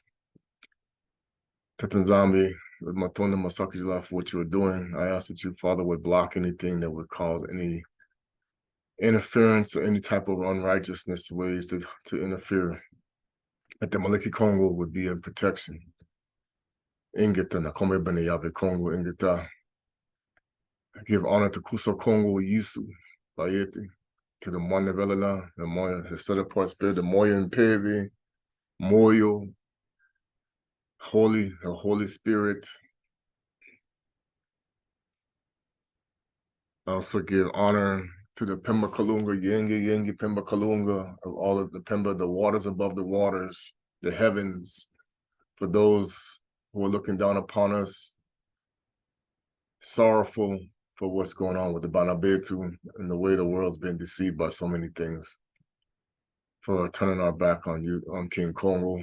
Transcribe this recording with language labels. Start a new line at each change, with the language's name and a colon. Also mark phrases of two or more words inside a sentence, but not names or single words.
English: Tata nZambi, with Matona Masaki's life, for what you are doing, I ask that you, Father, would block anything that would cause any interference or any type of unrighteousness ways to interfere. That the Maliki Congo would be in protection.
Kongo: Ingeta na kome bene Yave Congo ingeta.
English: I give honor to Kuso Congo Yisu, Bayeti, to the Mwana Velala, the Moya, the set apart spirit, the Moya and Pevi, Moyo, the Holy Spirit. I also give honor to the Pemba Kalunga, Yengi Pemba Kalunga, of all of the Pemba, the waters above the waters, the heavens, for those who are looking down upon us, sorrowful for what's going on with the
Kongo: Bana Betu
English: and the way the world's been deceived by so many things, for turning our back on you, on King Congo.